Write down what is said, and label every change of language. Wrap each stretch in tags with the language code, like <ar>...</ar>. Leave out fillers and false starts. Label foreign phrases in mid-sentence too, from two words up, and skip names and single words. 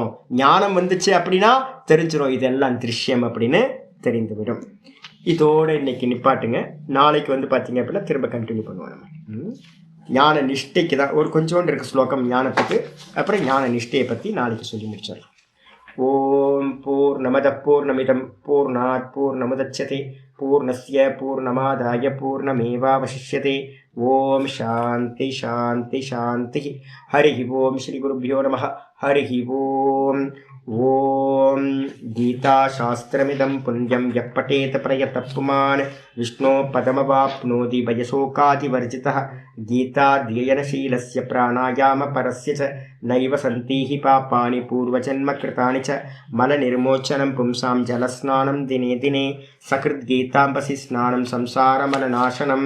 <ta>ஞானம் வந்துச்சு அப்படின்னா தெரிஞ்சிடும் இதெல்லாம் திருஷ்யம் அப்படின்னு தெரிந்துவிடும். இதோட இன்னைக்கு நிப்பாட்டுங்க. நாளைக்கு பாத்தீங்க அப்படின்னா திரும்ப கண்டினியூ பண்ணுவோம். நம்ம ஞான நிஷ்டைக்கு தான் ஒரு கொஞ்சோண்டு இருக்கு ஸ்லோகம் ஞானத்துக்கு. அப்புறம் ஞான நிஷ்டையை பத்தி நாளைக்கு சொல்லி முடிச்சிடலாம்.</ta> <sa>ॐ पूर्णमद पूर्णमिदम् पूर्णात् पूर्णमुदच्यते पूर्णस्य पूर्णमादाय पूर्णमेवावशिष्यते. ॐ शान्ति शान्ति शान्ति. हरि ॐ श्री गुरुभ्यो नमः. हरि ॐ. ॐ गीताशास्त्रमिदम् पुण्यम् यः पठेत प्रयतः पुमान् विष्णो पदमवाप्नोति भयशोकादिवर्जितः. गीताध्ययनशीलस्य प्राणायामपरस्य च नैव सन्ति हि पापानि पूर्वजन्मकृतानि च. मलनिर्मोचनं पुंसां जलस्नानं दिने दिने सकृद्गीताम्बसि स्नानं संसारमलनाशनं.</sa>